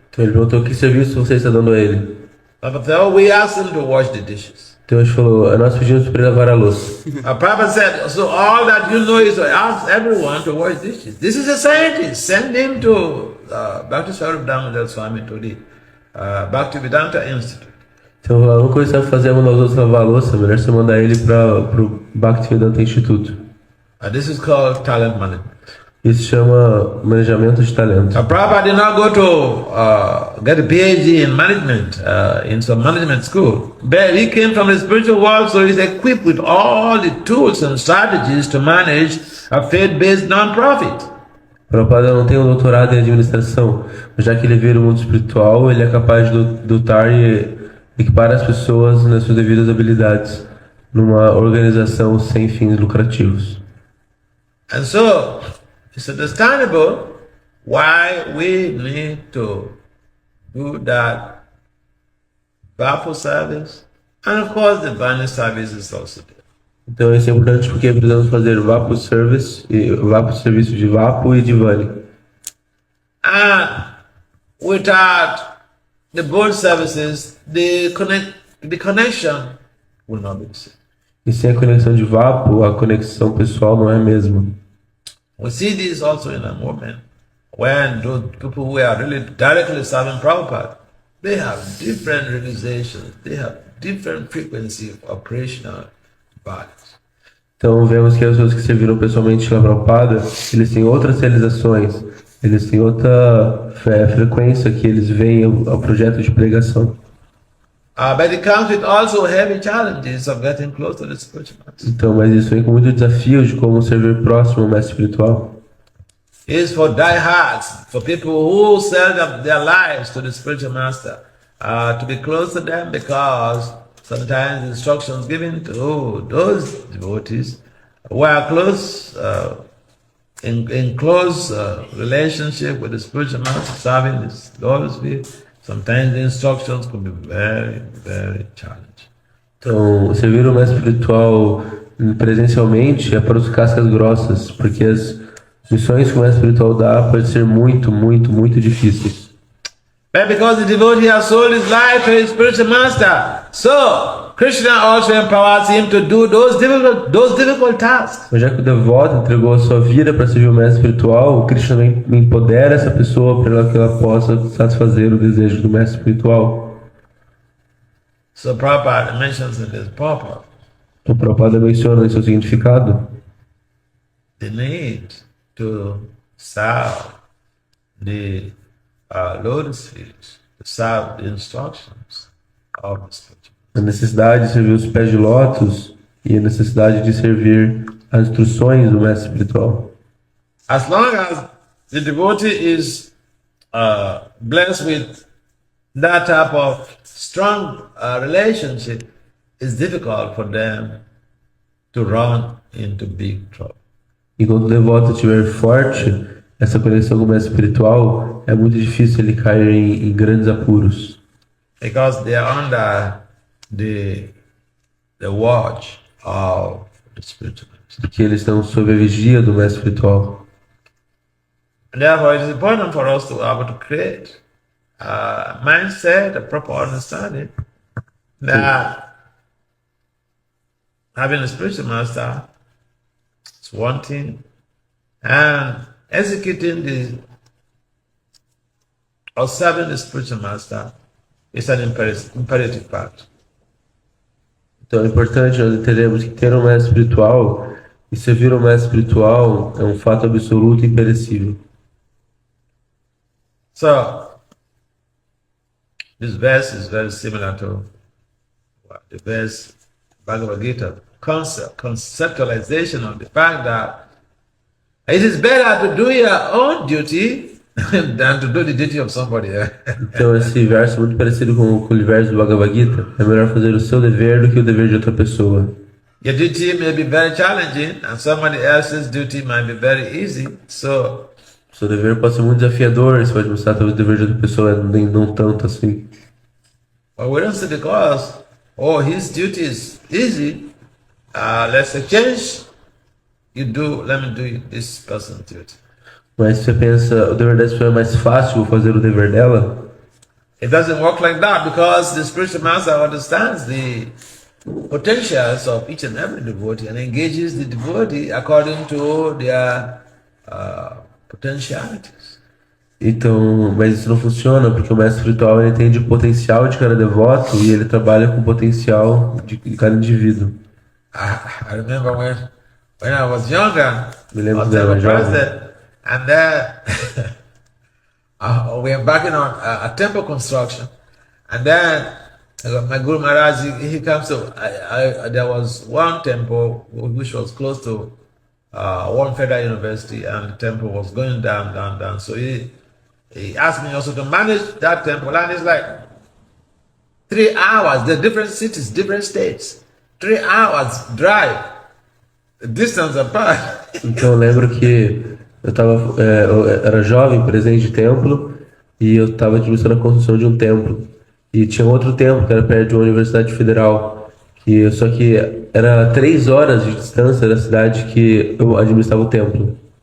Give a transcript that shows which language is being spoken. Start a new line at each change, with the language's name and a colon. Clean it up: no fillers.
Portuguese: Então ele perguntou: que serviço você está dando a ele?
English: So we asked him to wash the dishes.
Portuguese: Então a gente falou, nós pedimos para ele lavar a louça.
English: Prabhupada said, so all that you know is to ask everyone to wash dishes. This is a scientist. Send him to Bhakti Swarup Damodar Swami to the Bhaktivedanta Institute.
Portuguese: Então a única coisa que você vai fazer é mandar os outros lavar a louça, melhor você mandar ele para o Bhaktivedanta Instituto.
English: This is called talent management.
Portuguese: Isso se chama manejamento de talento.
English: Prabhupada did not go to get a PhD in management in some management school. But he came from the spiritual world, so he's equipped with all the tools and strategies to manage a faith-based non-profit.
Portuguese: Prabhupada não tem um doutorado em administração, mas já que ele veio do mundo espiritual, ele é capaz de dotar e equipar as pessoas nas suas devidas habilidades numa organização sem fins lucrativos.
English: And so, it's understandable why we need to do that Vapu service, and of course the Vani service is also there.
Portuguese: Então isso é importante porque precisamos fazer Vapu Service, Vapu serviço de Vapu e de Vani.
English: And without the both services, the connection will not be the same.
Portuguese: E sem a conexão de Vapu, a conexão pessoal não é a mesma.
English: We see this also in a movement when those people who are really directly serving Prabhupada, they have different realizations, they have different frequency of operational bodies.
Portuguese: Então vemos que as pessoas que serviram pessoalmente a Prabhupada, eles têm outras realizações, eles têm outra frequência que eles veem ao projeto de pregação.
English: But it comes with also heavy challenges of getting close to the spiritual master.
Portuguese: Então, mas isso vem com muitos desafios de como servir próximo ao mestre espiritual.
English: It's for diehards, for people who sell their lives to the spiritual master, to be close to them, because sometimes instructions given to those devotees who are close, in close relationship with the spiritual master, serving this Lord's will. Sometimes the instructions could be very, very challenging.
Portuguese: Então, servir o mestre espiritual presencialmente é para os cascas grossas, porque as missões que o mestre espiritual dá podem ser muito, muito, muito difíceis.
English: But because the devotee has sold his life to his spiritual master, so Krishna also empowers him to do those difficult tasks.
Portuguese: Mas já que o devoto entregou a sua vida para servir o mestre espiritual, o Krishna empodera essa pessoa para que ela possa satisfazer o desejo do mestre espiritual.
English: So Prabhupada mentions in his purport
Portuguese: O Prabhupada menciona em seu significado
English: the need to serve the lotus feet, to serve the instructions of the spiritual.
Portuguese: a necessidade de servir os pés de lótus e a necessidade de servir as instruções do mestre espiritual.
English: As long as the devotee is blessed with that type of strong relationship, it's difficult for them to run into big trouble.
Portuguese: Enquanto o devoto estiver forte, essa conexão com o mestre espiritual, é muito difícil ele cair em grandes apuros.
English: Because they are under the watch of the spiritual master.
Portuguese: Porque eles estão sob a vigia do mestre espiritual.
English: And therefore, it is important for us to be able to create a mindset, a proper understanding that having a spiritual master is one thing, and executing or serving the spiritual master is an imperative part.
Portuguese: Então é importante nós entendermos que ter um mestre espiritual e servir um mestre espiritual é um fato absoluto e imperecível.
English: So, this verse is very similar to the verse Bhagavad Gita, conceptualization of the fact that it is better to do your own duty than to do the duty of somebody else.
Portuguese: Então esse verso é muito parecido com o verso do Bhagavad Gita. É melhor fazer o seu dever do que o dever de outra pessoa.
English: Your duty may be very challenging and somebody else's duty might be very easy. So,
Portuguese: O seu dever pode ser muito desafiador, você pode mostrar talvez o dever de outra pessoa nem não tanto assim.
English: but we don't say because, his duty is easy, let's exchange. Let me do this person's duty.
Portuguese: Mas se você pensa, o dever dessa pessoa é mais fácil, vou fazer o dever dela.
English: It doesn't work like that because the spiritual master understands the potentials of each and every devotee and engages the devotee according to their potentialities.
Portuguese: Então, mas isso não funciona porque o mestre espiritual ele entende o potencial de cada devoto e ele trabalha com o potencial de cada indivíduo.
English: I remember when I was younger, I
Portuguese: Me lembro
English: was
Portuguese: quando eu era
English: temple
Portuguese: jovem.
English: president, and then we were embarking on a temple construction, and then my Guru Maharaj he comes to. There was one temple which was close to one federal university, and the temple was going down. So he asked me also to manage that temple, and it's like 3 hours. The different cities, different states, 3 hours drive, distance apart.
Portuguese: Então eu lembro que eu era jovem, presidente de templo, e eu estava administrando a construção de um templo. E tinha outro templo que era perto de uma universidade federal, só que era 3 horas de distância da cidade que eu administrava o templo.